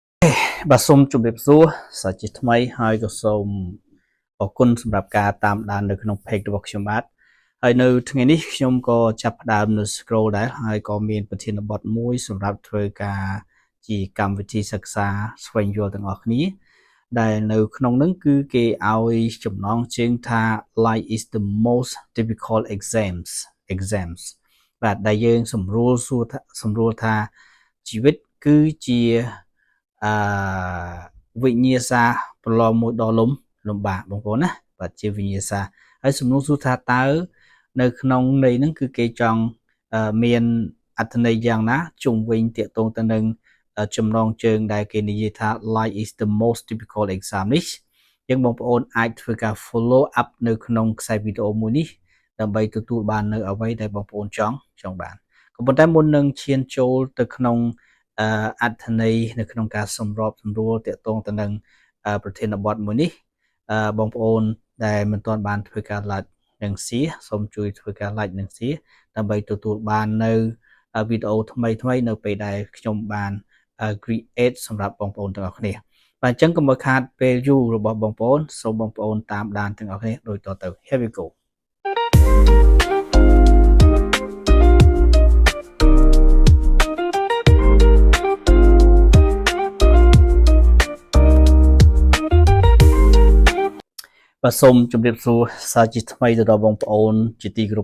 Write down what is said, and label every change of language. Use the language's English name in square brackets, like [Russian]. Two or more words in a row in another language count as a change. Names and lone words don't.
[Khmer] បាទសូមជម្រាបសួរសាជាថ្មីហើយក៏សូមអរគុណសម្រាប់ការតាមដាននៅក្នុង page របស់ខ្ញុំបាទហើយនៅថ្ងៃនេះខ្ញុំក៏ចាប់ផ្ដើមនៅ scroll ដែរហើយក៏មានប្រធានបទមួយសម្រាប់ធ្វើការជាកម្មវិធីសិក្សាស្វែងយល់ទាំងអស់គ្នាដែលនៅក្នុងនោះគឺគេឲ្យចំណងជើងថា [English] life is the most difficult exams [Khmer] បាទដែលយើងសម្រួល ថាជីវិតគឺជាអឺវិញ្ញាសាប្រឡងមួយដ៏លំបាកបងប្អូនណាបាទជាវិញ្ញាសាហើយសំណួរសួរថាតើនៅក្នុងន័យហ្នឹងគឺគេចង់មានអត្ថន័យយ៉ាងណាជុំវិញតា ក់ទងទៅនឹងចំណងជើងដែលគេនិយាយថា [English] life is the most difficult exam [Khmer] នេះយើងបងប្អូនអាចធ្វើការ [English] follow up [Khmer] នៅក្នុងខ្សែវីដេអូមួយនេះ ដើម្បីទទួលបាននៅអ្វីដែលបងប្អូនចង់បានក៏ប៉ុន្តែមុននឹងឈានចូលទៅក្នុងអត្ថន័យនៅ ក្នុងការសម្របសម្រួលតាក់ទងទៅនឹងប្រធានបទមួយនេះបងប្អូនដែលមិនទាន់បានធ្វើការ like និង share សូមជួយធ្វើការ like និង share ដើម្បីទទួលបាននៅវីដេអូថ្មីនៅពេលដែលខ្ញុំបាន create សម្រាប់បងប្អូនទាំងអស់គ្នាបាទអញ្ចឹងកុំឲ្យខាតពេលយូររបស់បងប្អូនសូមបងប្អូនតាមដានទាំងអស់គ្នាដូចតទៅ [English] Here we go [Khmer] បាទសូមជម្រាបសួរសាជាថ្មីទៅដល់បងប្អូនជាទីគោរព